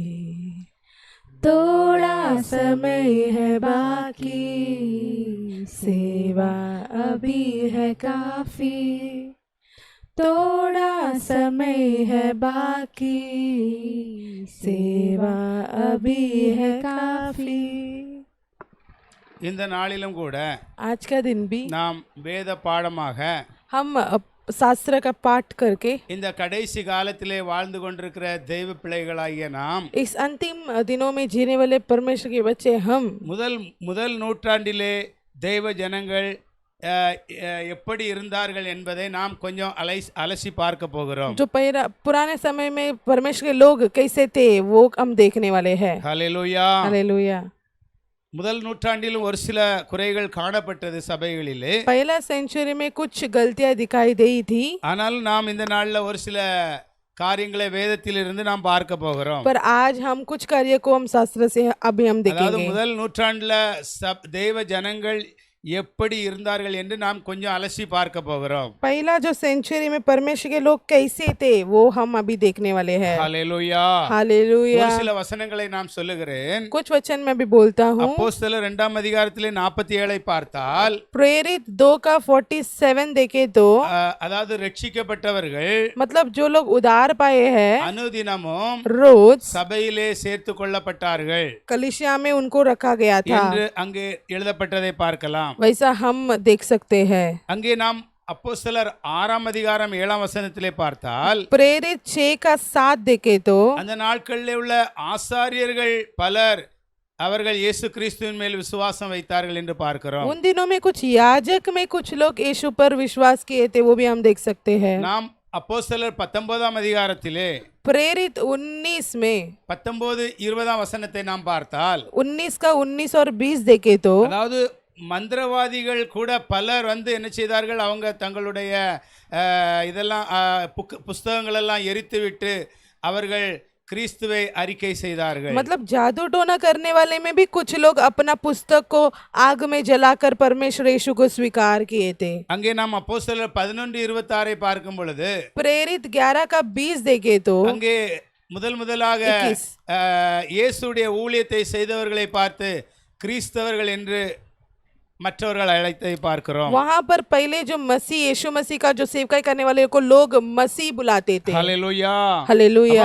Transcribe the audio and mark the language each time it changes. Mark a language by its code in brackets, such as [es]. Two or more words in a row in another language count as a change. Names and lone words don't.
[hi] थोड़ा समय है बाकी, सेवा अभी है काफी। थोड़ा समय है बाकी, सेवा अभी है काफी। [ta] இந்த நாளிலும் கூட [hi] आज का दिन भी [ta] நாம் வேத பாடமாக [hi] हम शास्त्र का पाठ करके [ta] இந்த கடைசி காலத்திலே வாழ்ந்து கொண்டிருக்கிற தெய்வ பிள்ளைகளாகிய நாம் [hi] इस अंतिम दिनों में जीने वाले परमेश्वर के बच्चे हम [ta] முதல் நூற்றாண்டிலே தெய்வ ஜனங்கள் எப்படி இருந்தார்கள் என்பதை நாம் கொஞ்சம் அலசி பார்க்க போகிறோம். [hi] जो पुराने समय में परमेश्वर के लोग कैसे थे वो हम देखने वाले हैं। [ta] ஹல்லேலூயா, [hi] हालेलुया। [ta] முதல் நூற்றாண்டிலும் ஒரு சில குறைகள் காணப்பட்டது சபைகளிலே. [hi] पहला सेंचुरी में कुछ गलतियां दिखाई दी थी, [ta] ஆனால் நாம் இந்த நாளில் ஒரு சில காரியங்களை வேதத்திலிருந்து நாம் பார்க்க போகிறோம். [hi] पर आज हम कुछ कार्य को हम शास्त्र से अभी हम [ta] அதாவது [hi] देखेंगे। [ta] முதல் நூற்றாண்டுல தெய்வ ஜனங்கள் எப்படி இருந்தார்கள் என்று நாம் கொஞ்சம் அலசி பார்க்க போகிறோம். [hi] पहला जो सेंचुरी में परमेश्वर के लोग कैसे थे वो हम अभी देखने वाले हैं। [ta] ஹல்லேலூயா. [hi] हालेलुया। [ta] ஒரு சில வசனங்களை நாம் சொல்லுகிறேன். [hi] कुछ वचन में भी बोलता हूँ। [ta] அப்போஸ்தலர் 2ஆம் அதிகாரத்திலே 47 பார்த்தால் [hi] प्रेरित 2 का 47 देखे तो [ta] அதாவது ரட்சிக்கப்பட்டவர்கள் [hi] मतलब जो लोग उधार पाए हैं [ta] அனுதினமும் [hi] रोज [ta] சபையிலே சேர்த்து கொள்ளப்பட்டார்கள் [hi] कलीसिया में उनको रखा गया था, [ta] என்று அங்கே எழுதப்பட்டதை பார்க்கலாம். [hi] वैसा हम देख सकते हैं। [ta] அங்கே நாம் அப்போஸ்தலர் 6ஆம் அதிகாரம் 7ஆம் வசனத்திலே பார்த்தால் [hi] प्रेरित 6 का 7 देखे तो [ta] அந்த நாட்களிலே உள்ள ஆசாரியர்கள் பலர் அவர்கள் இயேசு கிறிஸ்துவின் மேல் விசுவாசம் வைத்தார்கள் என்று பார்க்கிறோம். [hi] उन दिनों में कुछ याजक में कुछ लोग यीशु पर विश्वास किए थे, वो भी हम देख सकते हैं। [ta] நாம் அப்போஸ்தலர் 19ஆம் அதிகாரத்திலே [hi] प्रेरित 19 में [ta] 19-20ஆம் வசனத்தை நாம் பார்த்தால் [hi] 19 का 19 और 20 देखे तो [ta] அதாவது மந்திரவாதிகள் கூட பலர் வந்து என்ன செய்தார்கள், அவங்க தங்களுடைய இதெல்லாம் புஸ்தகங்கள் எல்லாம் எரித்து விட்டு அவர்கள் கிறிஸ்துவை அறிக்கை செய்தார்கள். [hi] मतलब जादू टोना करने वाले में भी कुछ लोग अपना पुस्तक को आग में जलाकर परमेश्वर यीशु को स्वीकार किए थे। [ta] அங்கே நாம் அப்போஸ்தலர் 11:26 பார்க்கும் பொழுது [hi] प्रेरित 11 का 20 देखे तो [ta] அங்கே முதலாக இயேசுடைய ஊழியத்தை செய்தவர்களை பார்த்து கிறிஸ்தவர்கள் என்று மற்றவர்கள் அழைத்தை பார்க்கிறோம். [hi] वहां पर पहले जो मसीह यीशु मसीह का जो सेवकाई करने वाले को लोग मसीह बुलाते थे. [ta] ஹல்லேலூயா. [hi] हालेलुया.